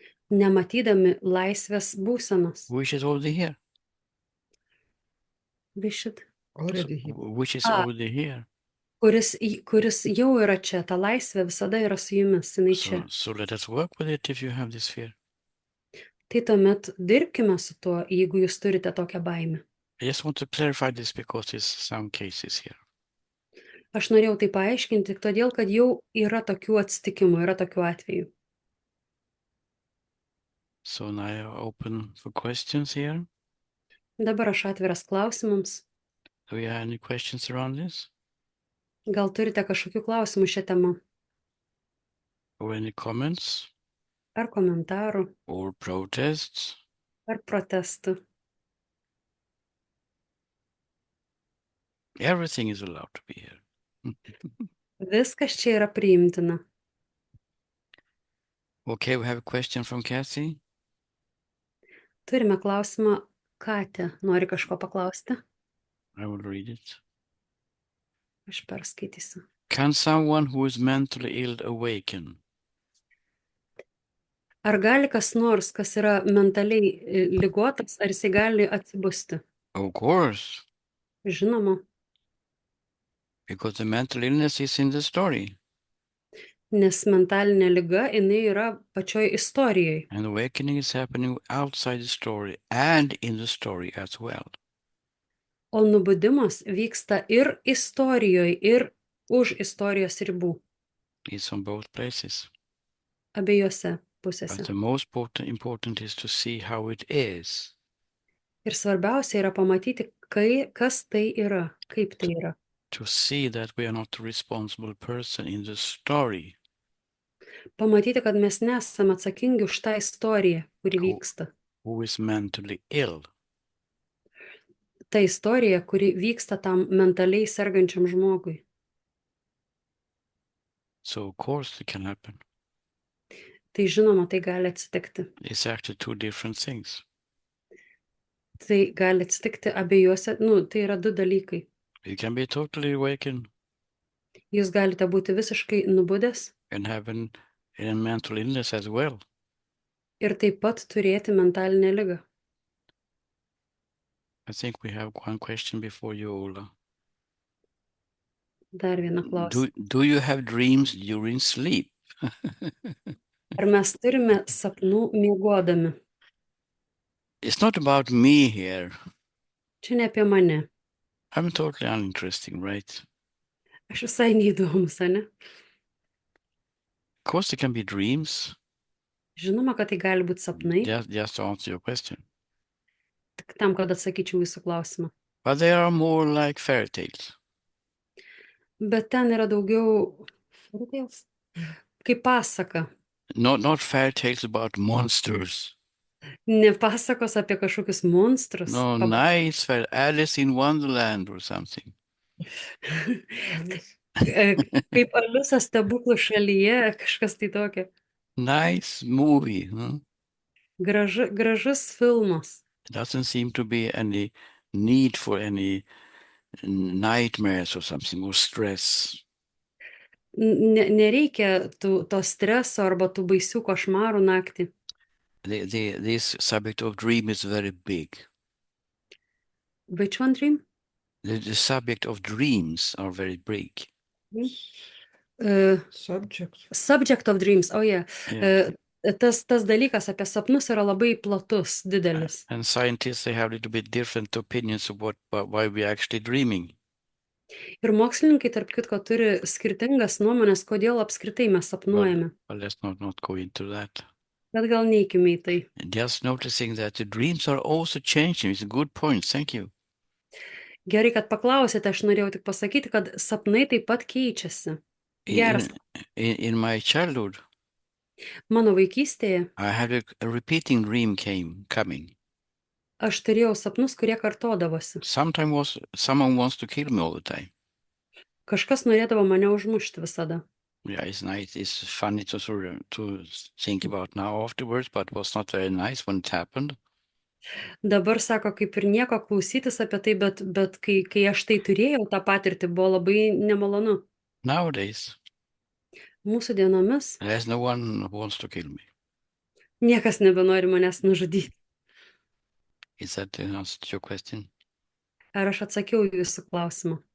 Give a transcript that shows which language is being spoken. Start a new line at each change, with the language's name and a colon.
Lithuanian: nematydami laisvės būsenos.
English: which is already here. Already here. Which is Ah. already here.
Lithuanian: Kuris jau yra čia, ta laisvė visada yra su jumis, jinai čia.
English: So let us work with it if you have this fear.
Lithuanian: Tai tuomet dirbkime su tuo, jeigu jūs turite tokią baimę.
English: I just want to clarify this because there's some cases here.
Lithuanian: Aš norėjau tai paaiškinti tik todėl, kad jau yra tokių atsitikimų, yra tokių atvejų.
English: So now I open for questions here.
Lithuanian: Dabar aš atviras klausimams.
English: Do you have any questions around this?
Lithuanian: Gal turite kažkokių klausimų šią temą?
English: Or any comments
Lithuanian: Ar komentarų,
English: or protests?
Lithuanian: ar protestų?
English: Everything is allowed to be here.
Lithuanian: Viskas čia yra priimtina.
English: Okay, we have a question from Kathy.
Lithuanian: Turime klausimą, Katė, nori kažko paklausti?
English: I will read it.
Lithuanian: Aš perskaitysiu.
English: Can someone who is mentally ill awaken?
Lithuanian: Ar gali kas nors, kas yra mentaliai ligotas, ar jisai gali atsibusti?
English: Of course,
Lithuanian: Žinoma,
English: because the mental illness is in the story.
Lithuanian: nes mentalinė liga, jinai yra pačioj istorijoj.
English: And awakening is happening outside the story and in the story as well.
Lithuanian: O nubudimas vyksta ir istorijoje, ir už istorijos ribų,
English: It's on both places.
Lithuanian: abiejose
English: But
Lithuanian: pusėse.
English: the most important is to see how it is.
Lithuanian: Ir svarbiausia yra pamatyti, kas tai yra, kaip tai yra.
English: To see that we are not the responsible person in the story.
Lithuanian: Pamatyti, kad mes nesame atsakingi už tą istoriją, kuri
English: Cool.
Lithuanian: vyksta.
English: Who is mentally ill.
Lithuanian: Ta istorija, kuri vyksta tam mentaliai sergančiam žmogui.
English: So of course it can happen.
Lithuanian: Tai žinoma, tai gali atsitikti.
English: It's actually two different things.
Lithuanian: Tai gali atsitikti abiejose, tai yra du dalykai.
English: You can be totally awakened
Lithuanian: Jūs galite būti visiškai nubudęs
English: and have a mental illness as well.
Lithuanian: ir taip pat turėti mentalinę ligą.
English: I think we have one question before you, Ola.
Lithuanian: Dar vieną klausimą.
English: Do you have dreams during sleep?
Lithuanian: Ar mes turime sapnų miegodami?
English: It's not about me here.
Lithuanian: Čia ne apie mane.
English: I'm totally uninteresting, right?
Lithuanian: Aš visai neįdomus, ane?
English: course, it can be dreams.
Lithuanian: Žinoma, kad tai gali būti sapnai,
English: Just to answer your question.
Lithuanian: tik tam, kad atsakyčiau jūsų klausimą.
English: But they are more like fairy tales.
Lithuanian: Bet ten yra daugiau fairy tales, kaip pasaka.
English: Not fairy tales about monsters.
Lithuanian: Ne pasakos apie kažkokius monstrus.
English: No, nice fairy Alice in Wonderland or something.
Lithuanian: Kaip Aliusa stebuklų šalyje, kažkas tai tokio.
English: Nice movie. Huh?
Lithuanian: Gražus filmas.
English: There doesn't seem to be any need for any nightmares or something, or stress.
Lithuanian: Nereikia to streso arba tų baisių košmarų naktį.
English: This subject of dream is very big. Which one dream? The subject of dreams are very big. Subject of dreams, oh yeah. Yeah.
Lithuanian: Tas dalykas apie sapnus yra labai platus, didelis.
English: And scientists, they have a little bit different opinions of why we're actually dreaming.
Lithuanian: Ir mokslininkai, tarp kitko, turi skirtingas nuomonės, kodėl apskritai mes sapnuojame.
English: Well, let's not go into that.
Lithuanian: Bet gal neikime į tai.
English: Just noticing that the dreams are also changing. It's a good point. Thank you.
Lithuanian: Gerai, kad paklausėte, aš norėjau tik pasakyti, kad sapnai taip pat keičiasi. Geras.
English: In my childhood,
Lithuanian: Mano vaikystėje
English: I had a repeating dream coming.
Lithuanian: aš turėjau sapnus, kurie kartodavosi.
English: Sometimes someone wants to kill me all the time.
Lithuanian: Kažkas norėdavo mane užmušti visada.
English: Yeah, it's nice. It's funny to think about now afterwards, but it was not very nice when it happened.
Lithuanian: Dabar sako, kaip ir nieko klausytis apie tai, bet kai aš tai turėjau, tą patirtį buvo labai nemalonu.
English: Nowadays,
Lithuanian: Mūsų dienomis
English: there's no one who wants to kill me.
Lithuanian: niekas nebenori manęs nužudyti.
English: Is that the answer to your question?
Lithuanian: Ar aš atsakiau į jūsų klausimą?